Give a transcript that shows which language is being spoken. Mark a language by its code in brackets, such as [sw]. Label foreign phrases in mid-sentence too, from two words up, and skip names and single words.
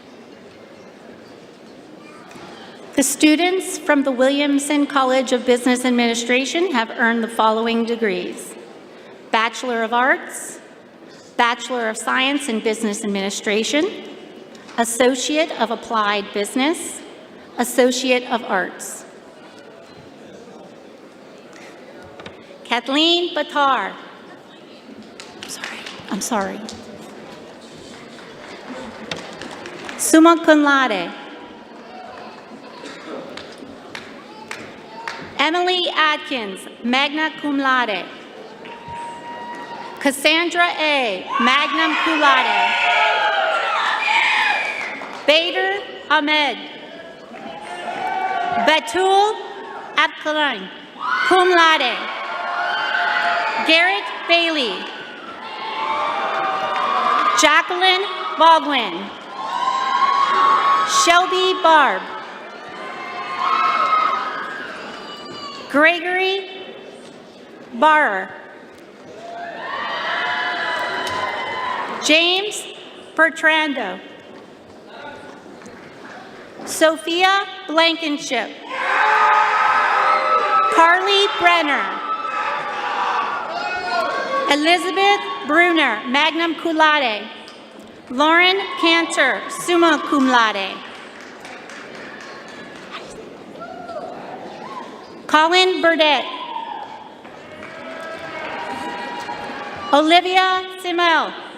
[en] The students from the Williamson College of Business Administration have earned the following degrees: Bachelor of Arts, Bachelor of Science in Business Administration, Associate of Applied Business, Associate of Arts. Kathleen Batar. I'm sorry. [la] Summa cum laude. [en] Emily Atkins, [la] magna cum laude. [en] Cassandra A., [la] magna cum laude. [en] Ahmed. Batul Abkalan, [la] cum laude. [en] Garrett Bailey. Jacqueline Baldwin. Shelby Barb. Gregory Barrer. James Bertrando. Sophia Blankenship. Carly Brenner. Elizabeth Bruner, [la] magna cum laude. [en] Lauren Cantor, [la] summa cum laude. [en] Colin Burdett. Olivia Simel.